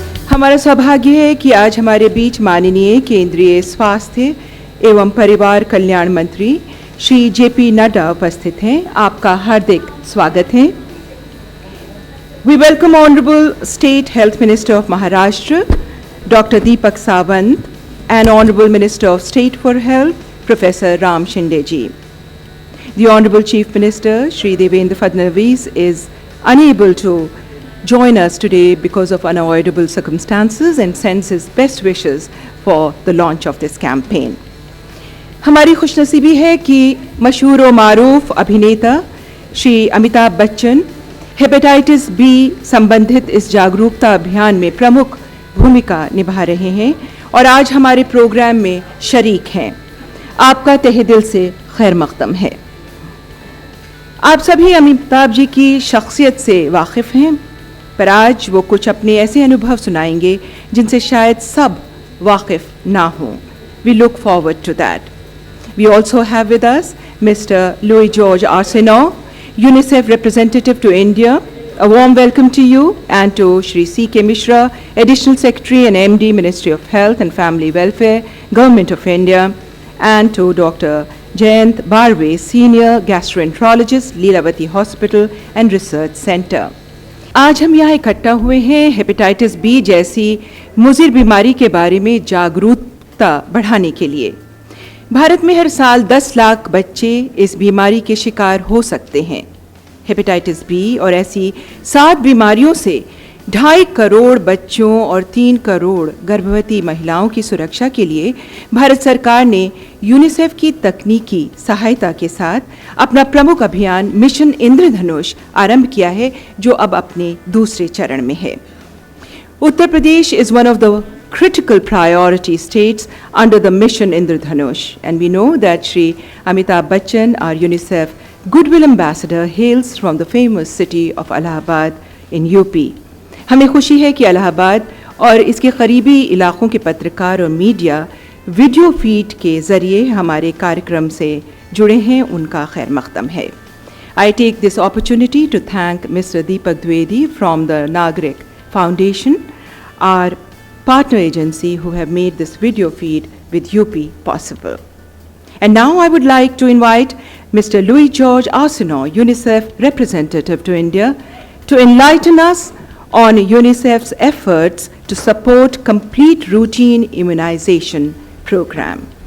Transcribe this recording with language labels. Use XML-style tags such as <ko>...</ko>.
<hi>हमारा सौभाग्य है कि आज हमारे बीच माननीय केंद्रीय स्वास्थ्य एवं परिवार कल्याण मंत्री श्री जेपी नड्डा उपस्थित हैं। आपका हार्दिक स्वागत है।</hi> <en>We welcome Honorable State Health Minister of Maharashtra, Dr. Deepak Sawant, and Honorable Minister of State for Health, Professor Ram Shinde ji. The Honorable Chief Minister, Shri Devendra Fadnavis, is unable to join us today because of unavoidable circumstances and sends his best wishes for the launch of this campaign.</en> <hi>हमारी खुशनसीबी है कि मशहूर और मारूफ अभिनेता Shri Amitabh Bachchan hepatitis B संबंधित इस जागरूकता अभियान में प्रमुख भूमिका निभा रहे हैं और आज हमारे प्रोग्राम में शरीक हैं। आपका तहे दिल से खैर मक़दम है। आप सभी अमिताभ जी की शख्सियत से वाकिफ़ हैं, पर आज वो कुछ अपने ऐसे अनुभव सुनाएंगे जिनसे शायद सब वाकिफ़ ना हों।</hi> <en>We look forward to that. We also have with us Mr. Louis George Arsenault, UNICEF representative to India. A warm welcome to you and to Shri C.K. Mishra, Additional Secretary and MD, Ministry of Health and Family Welfare, Government of India, and to Dr. Jayant Barve, Senior Gastroenterologist, Leelavati Hospital and Research Center.</en> <hi>आज हम यहाँ इकट्ठा हुए हैं hepatitis B जैसी मुज़िर बीमारी के बारे में जागरूकता बढ़ाने के लिए। भारत में हर साल 10 लाख बच्चे इस बीमारी के शिकार हो सकते हैं। हेपेटाइटिस बी और ऐसी 7 बीमारियों से 2.5 करोड़ बच्चों और 3 करोड़ गर्भवती महिलाओं की सुरक्षा के लिए भारत सरकार ने यूनिसेफ की तकनीकी सहायता के साथ अपना प्रमुख अभियान मिशन इंद्रधनुष आरंभ किया है, जो अब अपने दूसरे चरण में है।</hi> <en>Uttar Pradesh is one of the critical priority states under the mission Indradhanush, and we know that Shri Amitabh Bachchan, our UNICEF Goodwill Ambassador, hails from the famous city of Allahabad in UP.</en> <hi>हमें खुशी है कि इलाहाबाद और इसके करीबी इलाकों के पत्रकार और मीडिया वीडियो फीड के ज़रिए हमारे कार्यक्रम से जुड़े हैं, उनका खैर मक़दम है।</hi> <en>I take this opportunity to thank Mr. Deepak Dwivedi from the Nagrik Foundation, our partner agency who have made this video feed with UP possible. And now I would like to invite Mr. Louis George Arsenault, UNICEF representative to India, to enlighten us on UNICEF's efforts to support complete routine immunization program.</en>